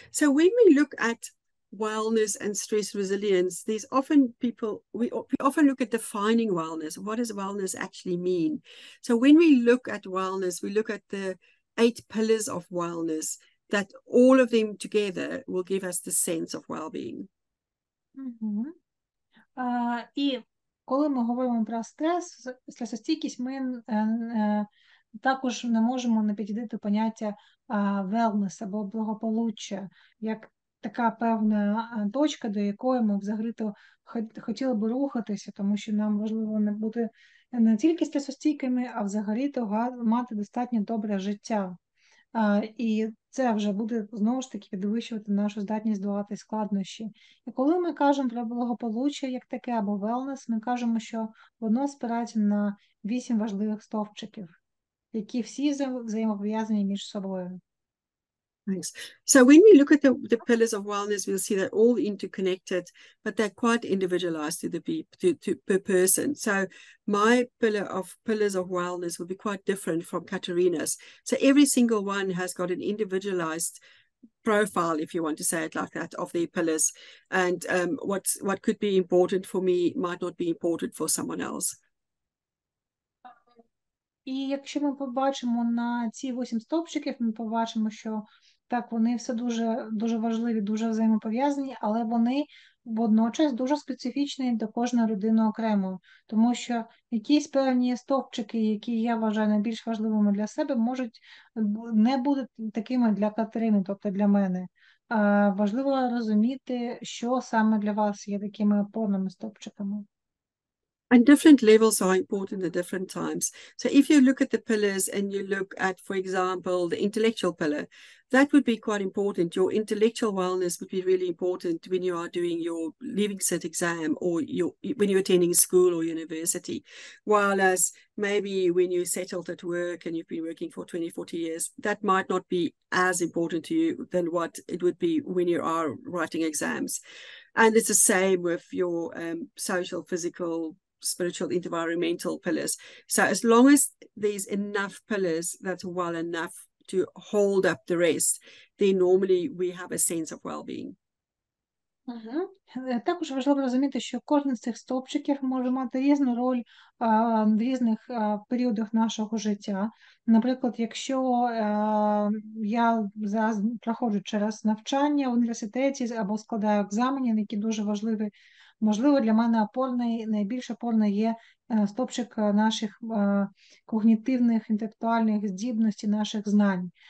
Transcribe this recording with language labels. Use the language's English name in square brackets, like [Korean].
[English] So when we look at wellness and stress resilience, there's often we often look at defining wellness. What does wellness actually mean? So when we look at wellness, we look at the 8 pillars of wellness, that all of them together will give us the sense of well-being. Угу. [Ukrainian] І коли ми говоримо про стресостійкість, ми також не можемо не підійти поняття wellness або благополуччя, як така певна точка, до якої ми взагалі-то хотіли би рухатися, тому що нам важливо не бути не тільки стресостійкими, а взагалі-то мати достатньо добре життя. І це вже буде, знову ж таки, підвищувати нашу здатність долати складнощі. І коли ми кажемо про благополуччя як таке, або wellness, ми кажемо, що воно спирається на 8 важливих стовпчиків, які всі взаємопов'язані між собою. [English] Thanks. So when we look at the pillars of wellness, we'll see they're all interconnected, but they're quite individualized to per person. So my pillars of wellness will be quite different from Katerina's. So every single one has got an individualized profile, if you want to say it like that, of their pillars. And what could be important for me might not be important for someone else. [Ukrainian] І якщо ми побачимо на ці 8 стовпчиків, ми побачимо, що так, вони все дуже, дуже важливі, дуже взаємопов'язані, але вони водночас дуже специфічні до кожної людини окремо. Тому що якісь певні стовпчики, які я вважаю найбільш важливими для себе, можуть не бути такими для Катерини, тобто для мене. Важливо розуміти, що саме для вас є такими опорними стовпчиками. [English] And different levels are important at different times. So if you look at the pillars and you look at, for example, the intellectual pillar, that would be quite important. Your intellectual wellness would be really important when you are doing your Leaving Cert exam or when you're attending school or university. While as maybe when you're settled at work and you've been working for 20, 40 years, that might not be as important to you than what it would be when you are writing exams. And it's the same with your social, physical, spiritual, environmental pillars. So as long as there's enough pillars that's well enough to hold up the rest, then normally we have a sense of well-being. [Ukrainian] Також важливо розуміти, що кожен з цих стовпчиків може мати різну роль в різних періодах нашого життя. Наприклад, якщо я зараз проходжу через навчання в університеті або складаю екзамени, які дуже важливі, можливо, для мене найбільш опорний є стовпчик наших когнітивних, інтелектуальних здібностей, наших знань.